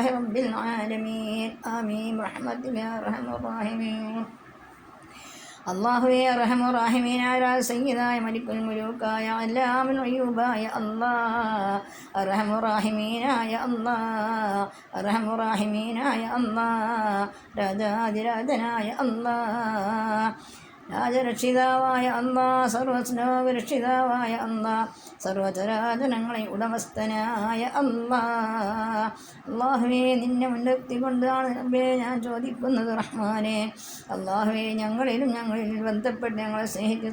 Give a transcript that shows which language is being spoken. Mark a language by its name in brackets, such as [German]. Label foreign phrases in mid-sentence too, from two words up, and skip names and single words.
[Arabic] رب العالمين آمين برحمتك يا أرحم الراحمين الله يا أرحم الراحمين على سيدنا ملك الملوك يا علام الغيوب يا الله أرحم الراحمين يا الله أرحم الراحمين يا الله [Malayalam] രാജാതിരാജനായ അല്ലാഹ് രാജരക്ഷിതാവായ അല്ലാഹ് സർവസ്നോപരക്ഷിതാവായ അല്ലാഹ് സർവചരാചരങ്ങളെ ഉടമസ്ഥനായ അല്ലാഹ് അല്ലാഹുവേ നിന്നെ മുൻനിർത്തിക്കൊണ്ടാണ് റബ്ബേ ഞാൻ ചോദിക്കുന്നത് റഹ്മാനെ അല്ലാഹുവേ ഞങ്ങളിൽ ബന്ധപ്പെട്ട് ഞങ്ങളെ സ്നേഹിച്ച്